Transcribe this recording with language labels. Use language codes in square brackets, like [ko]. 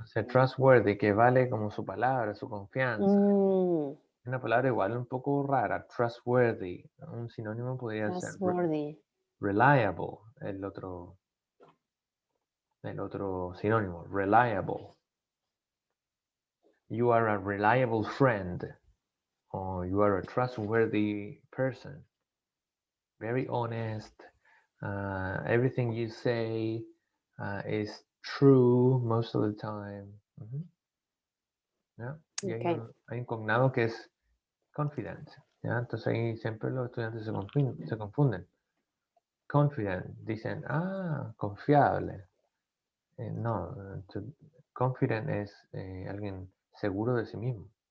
[es] O sea, trustworthy, que vale como su palabra, su confianza. Una palabra igual un poco rara, trustworthy. Un sinónimo podría ser reliable, el otro sinónimo, reliable. [en] You are a reliable friend, or you are a trustworthy person. Very honest. Everything you say is true most of the time. [es] ¿Ya? Y hay un cognado que es confident. ¿Ya? Entonces ahí siempre los estudiantes se confunden. Confident, dicen, confiable. No, confident es alguien seguro de sí mismo.